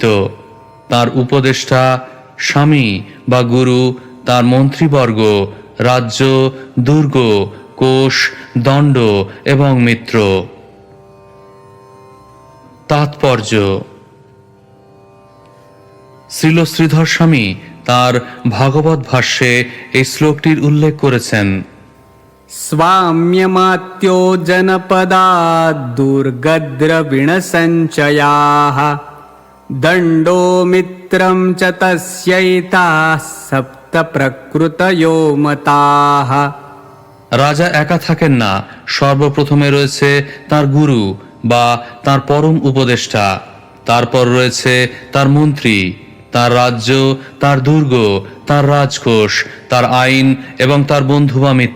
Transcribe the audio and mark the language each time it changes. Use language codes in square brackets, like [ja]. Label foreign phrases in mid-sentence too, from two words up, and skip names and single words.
[bn] তার উপদেষ্টা, স্বামী বা গুরু, তার মন্ত্রীবর্গ, রাজ্য, দুর্গ, কোষ, দণ্ড এবং মিত্র। তাৎপর্য: শ্রীল শ্রীধর স্বামী তার ভাগবত ভাষ্যে এই শ্লোকটির উল্লেখ করেছেন। [sa] स्वाम्यमात्यो जनपदा दुर्गद्रविणसञ्चयाः दण्डो मित्रं च तस्यैताः सप्त प्रकृतयो मताः। [bn] রাজা একা থাকেন না, সর্বপ্রথমে রয়েছে তার গুরু বা তার পরম উপদেষ্টা, তারপর রয়েছে তার মন্ত্রী, তার রাজ্য, তার দুর্গ, তার রাজকোষ, তার আইন এবং তার বন্ধু বা মিত্র।